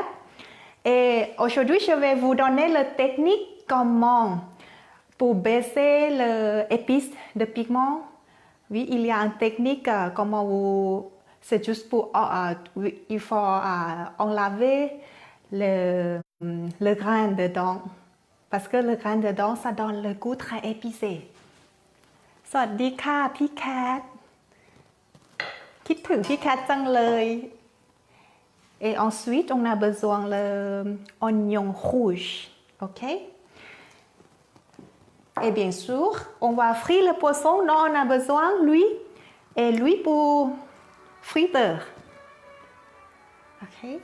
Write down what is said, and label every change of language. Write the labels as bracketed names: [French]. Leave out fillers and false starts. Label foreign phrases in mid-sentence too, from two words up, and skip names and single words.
[French] Et aujourd'hui, je vais vous donner la technique comment pour baisser l'épice de pigment Oui, il y a une technique comment vous... C'est juste pour... il faut enlever le grain dedans. Parce que le grain dedans, ça donne le goût très épicé. [Thai] สวัสดีค่ะพี่แคทคิดถึงพี่แคทจังเลย [French] Et ensuite, on a besoin de l'oignon rouge. OK? Et bien sûr, on va frire le poisson. Non, on a besoin de l'huile. Et l'huile pour friteur. OK?